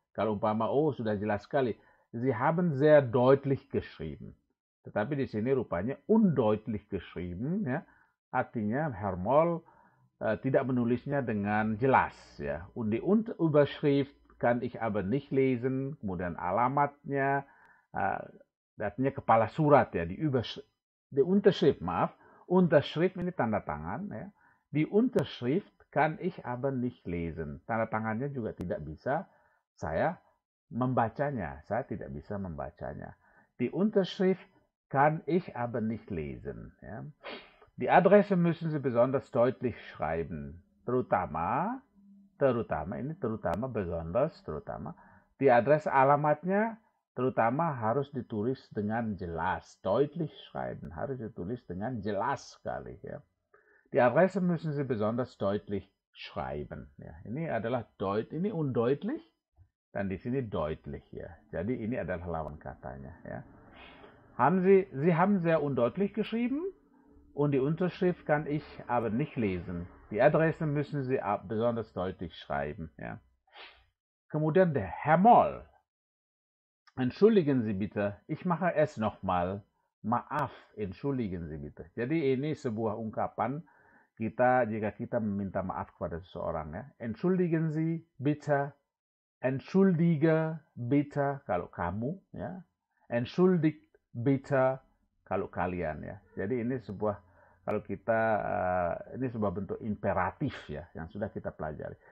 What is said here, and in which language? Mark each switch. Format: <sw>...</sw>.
<id>Kalau umpama sudah jelas sekali,</id> <de>Sie haben sehr deutlich geschrieben.</de> <id>Tetapi di sini rupanya</id> <de>undeutlich geschrieben</de> <id>ya. Artinya Herr Moll tidak menulisnya dengan jelas ya.</id> <de>Und die Überschrift kann ich aber nicht lesen.</de> <id>Kemudian alamatnya artinya kepala surat ya, Die Unterschrift, maaf. Unterschrift ini tanda tangan. Ya.</id> <de>Die Unterschrift kann ich aber nicht lesen.</de> <id>Tanda tangannya juga tidak bisa saya membacanya. Saya tidak bisa membacanya.</id> <de>Die Unterschrift kann ich aber nicht lesen. Ja. Die Adresse müssen Sie besonders deutlich schreiben.</de> <id>Terutama ini terutama besonders terutama di adres alamatnya terutama harus ditulis dengan jelas,</id> <de>deutlich schreiben,</de> <id>harus ditulis dengan jelas sekali ya.</id> <de>Die Adresse müssen Sie besonders deutlich schreiben ya.</de> <id>Ini adalah ini undeutlich dan di sini deutlich ya. Jadi ini adalah lawan katanya ya.</id> <de>Sie haben sehr undeutlich geschrieben und die Unterschrift kann ich aber nicht lesen. Die Adresse müssen Sie besonders deutlich schreiben. Ja. Kemudian der Herr Moll. Entschuldigen Sie bitte, ich mache es nochmal.</de> <id>Maaf,</id> <de>entschuldigen Sie bitte.</de> <id>Jadi ini sebuah ungkapan jika kita meminta maaf kepada seseorang ya.</id> <de>Entschuldigen Sie bitte, entschuldige bitte</de> <id>kalau kamu ya.</id> <de>Entschuldigt bitte</de> <id>kalau kalian ya. Jadi ini kalau kita ini sebuah bentuk imperatif ya yang sudah kita pelajari.</id>